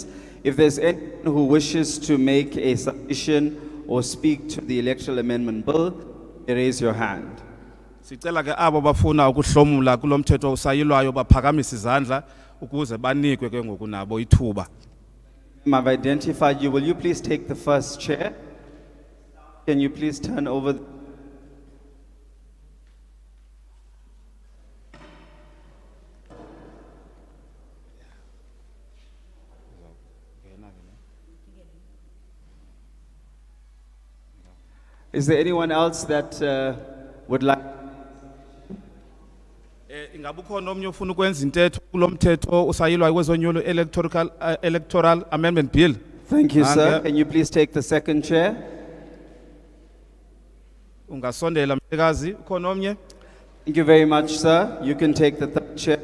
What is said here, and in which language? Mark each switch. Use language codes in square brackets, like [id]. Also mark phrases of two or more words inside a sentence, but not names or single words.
[en] If there's anyone who wishes to make a submission or speak to the Electoral Amendment Bill, raise your hand. [zu] Sicela ke abo bafuna ukuhlomula kulo mthetho usayilwayo baphakamise izandla ukuze banikwe ke ngoku nabo ithuba. [en] I've identified you. Will you please take the first chair? Can you please turn over? Is there anyone else that would like? [zu] Ingabe ukhona omnye ufuna ukwenza intetho kulo mthetho usayilwayo kwezonyulo Electoral Amendment Bill? [en] Thank you, sir. Can you please take the second chair? [zu] Ungasondela mhlekazi, ukhona omnye? [en] Thank you very much, sir. You can take the third chair.